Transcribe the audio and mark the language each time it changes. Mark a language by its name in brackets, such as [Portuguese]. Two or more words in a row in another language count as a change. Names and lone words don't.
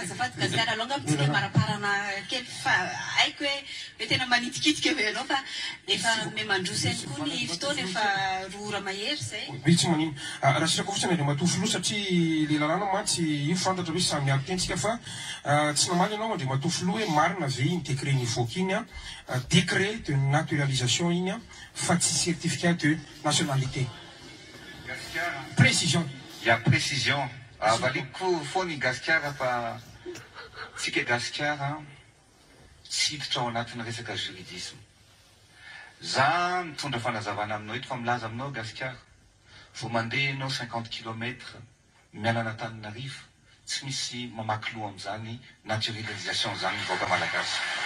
[Malagasy] Azafady Gasikara aloha ngamba tsika maraparana kely fa haiko hoe tena manitikitika hoe ianao fa efa memandrosa ihany koa ny fotoana efa roa ora mahery zay. Tsy manino raha sisako fotsiny Andriamatosilo satria le lalàna mantsy io fantatra hoe samy aby tentsika fa tsy namaly ianao Andriamatosilo hoe marina ve iny décret nivoaka iny [French] décret de naturalisation [Malagasy] iny fa tsy [French] certificat de nationalité. Précision. Il y a précision. [Malagasy] Valiko foana i Gasikara fa tsika Gasikara tsy hiditra ao anatin'ny resaka juridisme. Za mitondra fanazavana aminao eto fa milaza aminao Gasikara. Vao mandeha ianao 50 km mialana Antananarivo tsy misy mamaky loha amin'izany naturalisation zany vahoaka malagasy.